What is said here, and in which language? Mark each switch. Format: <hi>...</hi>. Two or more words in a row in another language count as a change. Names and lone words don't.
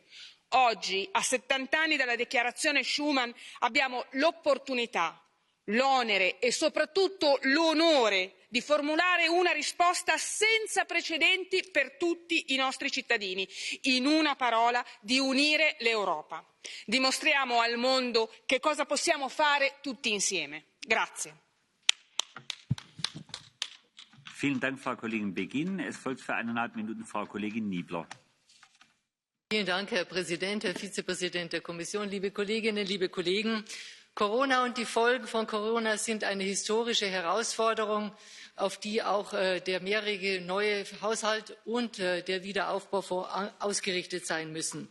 <it>Oggi, a 70 anni dalla dichiarazione Schuman, abbiamo l'opportunità, l'onere e soprattutto l'onore di formulare una risposta senza precedenti per tutti i nostri cittadini, in una parola, di unire l'Europa. Dimostriamo al mondo che cosa possiamo fare tutti insieme. Grazie.</it> <de>Vielen Dank, Frau Kollegin Begin. Es folgt für 1,5 Minuten Frau Kollegin Niebler. Vielen Dank, Herr Präsident, Herr Vizepräsident der Kommission, liebe Kolleginnen, liebe Kollegen. Corona und die Folgen von Corona sind eine historische Herausforderung, auf die auch der mehrjährige neue Haushalt und der Wiederaufbaufonds ausgerichtet sein müssen.</de>